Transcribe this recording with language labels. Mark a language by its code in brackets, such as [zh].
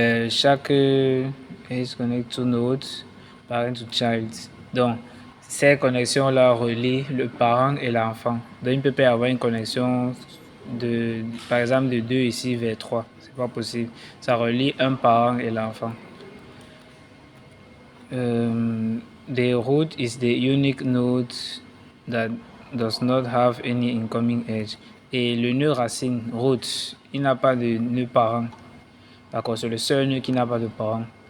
[en] Chaque edge connect to nodes, parent to child. [fr] Donc ces connexions-là relient le parent et l'enfant. Donc il peut y avoir une connexion par exemple de 2 ici vers 3. C'est pas possible. Ça relie un parent et l'enfant. [en] The root is the unique node that does not have any incoming edge. [fr] Et le nœud racine, root, il n'a pas de nœud parent. D'accord, c'est le seul nœud qui n'a pas de parent.